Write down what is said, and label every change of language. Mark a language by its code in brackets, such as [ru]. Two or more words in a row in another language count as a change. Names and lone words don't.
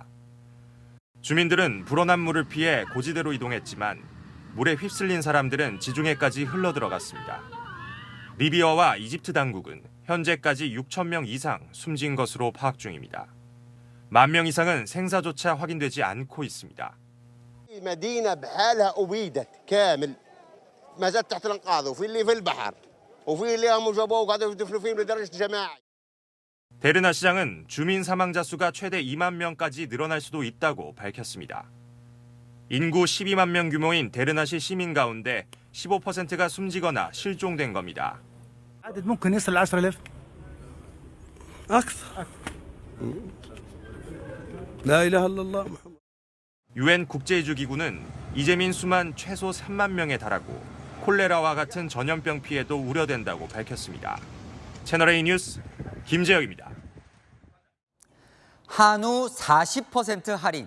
[ko] 주민들은 불어난 물을 피해 고지대로 이동했지만 물에 휩쓸린 사람들은 지중해까지 흘러들어갔습니다. 리비아와 이집트 당국은 현재까지 6천 명 이상 숨진 것으로 파악 중입니다. 1만 명 이상은 생사조차 확인되지 않고 있습니다. [ar] المدينة بحالها أبيدت كامل ما زالت تحت الأنقاض وفي اللي في البحر وفي اللي هم جابوه وقعدوا يدفنوا فيهم لدرجة جماعي. [ko] 데르나 시장은 주민 사망자 수가 최대 2만 명까지 늘어날 수도 있다고 밝혔습니다. 인구 12만 명 규모인 데르나시 시민 가운데 15%가 숨지거나 실종된 겁니다. [ar] ممكن يصل 10,000 أكثر. لا إله إلا الله. [ko] UN 국제이주기구는 이재민 수만 최소 3만 명에 달하고 콜레라와 같은 전염병 피해도 우려된다고 밝혔습니다. 채널A 뉴스 김재혁입니다. 한우 40% 할인.